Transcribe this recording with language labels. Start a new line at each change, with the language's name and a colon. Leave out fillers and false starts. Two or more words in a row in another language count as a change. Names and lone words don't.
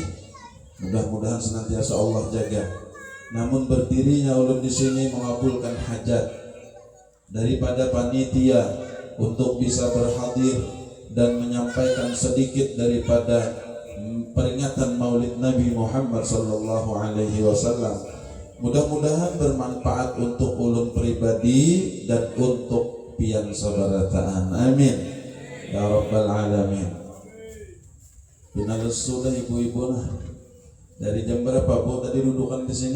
Indonesian: Mudah-mudahan senantiasa Allah jaga. Namun berdirinya ulun di sini mengabulkan hajat daripada panitia untuk bisa berhadir dan menyampaikan sedikit daripada peringatan Maulid Nabi Muhammad
Arabic: صلى الله عليه وسلم.
Indonesian: Mudah-mudahan bermanfaat untuk ulun pribadi dan untuk pian sabarataan.
Arabic: آمين يا رب العالمين.
Banjar: Binales sudah ibu-ibu nah. Dari jam berapa Bu tadi dudukan di sini?